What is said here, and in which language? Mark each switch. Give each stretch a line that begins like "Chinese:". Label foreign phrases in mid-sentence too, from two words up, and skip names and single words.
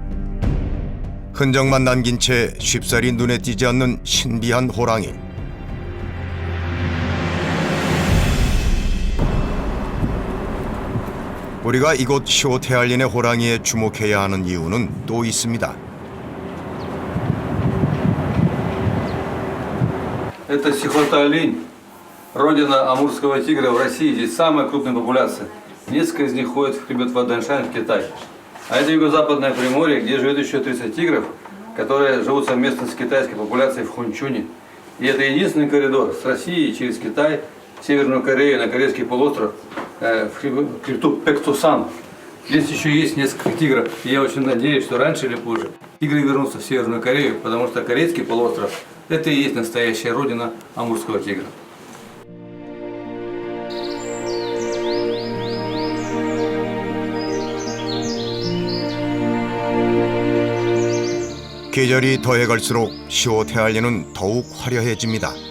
Korean: 흔적만 남긴 채 쉽사리 눈에 띄지 않는 신비한 호랑이. 우리가 이곳 시오테알린의 호랑이에 주목해야 하는 이유는 또 있습니다.
Russian: Это Сихота-олень, родина амурского тигра в России. Здесь самая крупная популяция. Несколько из них ходят в хребет Вадданшань в Китай. А это юго-западное Приморье, где живет еще 30 тигров, которые живут совместно с китайской популяцией в Хунчуне. И это единственный коридор с Россией через Китай, Северную Корею на Корейский полуостров, в хребту Пектусан. Здесь еще есть несколько тигров. И я очень надеюсь, что раньше или позже тигры вернутся в Северную Корею, потому что Корейский полуостров – это и есть настоящая родина амурского тигра.
Korean: 계절이 더해갈수록 시오테알린은 더욱 화려해집니다.